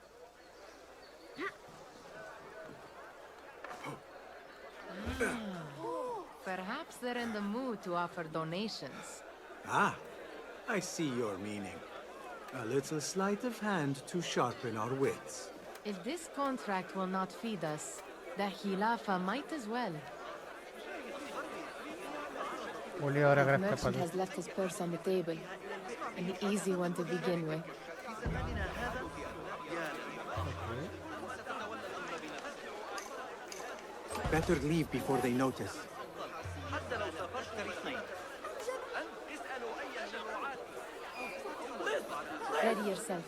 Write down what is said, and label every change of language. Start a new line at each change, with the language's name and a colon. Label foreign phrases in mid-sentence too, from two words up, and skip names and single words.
English: Perhaps they're in the mood to offer donations. Ah, I see your meaning. A little sleight of hand to sharpen our wits. If this contract will not feed us, the Khilafa might as well.
Greek: Πολύ ωραία
English: The
Greek: γραφικά
English: merchant
Greek: πάντα.
English: has left his purse on the table. An easy one to begin with. Better leave before they notice. Ready yourself.